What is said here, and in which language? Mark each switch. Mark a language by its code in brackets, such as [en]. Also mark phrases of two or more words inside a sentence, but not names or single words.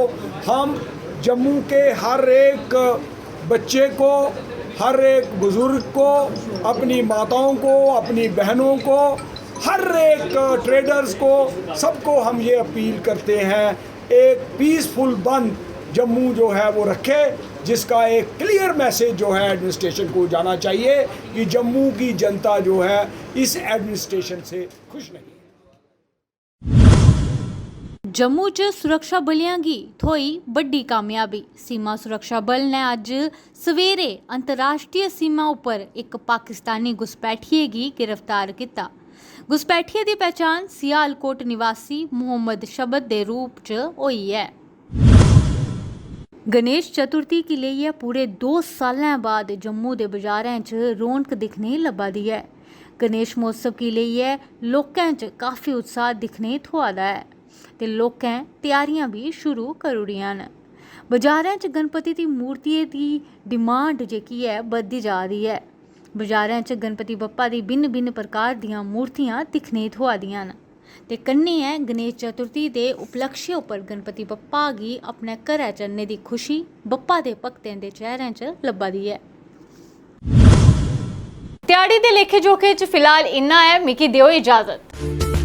[hi] हम जम्मू के हर एक बच्चे को, हर एक बुज़ुर्ग को, अपनी माताओं को, अपनी बहनों को, हर एक ट्रेडर्स को, सबको हम ये अपील करते हैं एक पीसफुल बंद जम्मू जो है वो रखे, जिसका एक [en] clear message [hi] जो है एडमिनिस्ट्रेशन को जाना चाहिए कि जम्मू की जनता जो है इस एडमिनिस्ट्रेशन से खुश नहीं है। [doi] जम्मू च सुरक्षा बलियां गी थोई बड्डी कामयाबी। सीमा सुरक्षा बल ने अज सवेरे अंतर्राष्ट्रीय सीमा उपर एक पाकिस्तानी घुसपैठिए गी गिरफ्तार किया। घुसपैठिए की पहचान सियालकोट निवासी मोहम्मद शबद के रूप च हुई है। गणेश चतुर्थी की लेइयै पूरे 2 सालें बाद जम्मू के बाजारें च रौनक दिखने लब्भा दी है। गणेश महोत्सव की लेइयै लोकें च काफ़ी उत्साह दिखने थ्होआ दा है ते लोकें तैयारियां भी शुरू करी ओड़ियां न। बाजारें च गणपति दी मूर्तियें दी डिमांड जेह्की है बधदी जा दी है। बाजारें च गणपति बप्पा दी भिन्न भिन्न प्रकार दियां मूर्तियां दिखने थ्होआ दियां न ते कन्नै गणेश चतुर्थी दे उपलक्ष्य उप्पर गणपति बप्पा गी अपने घरै च आह्नने दी खुशी बप्पा दे भक्तें दे चेहरें च लब्भा दी है। ध्याड़ी दे लेखे जोखे च फिलहाल इन्ना है, मिगी देओ इजाजत।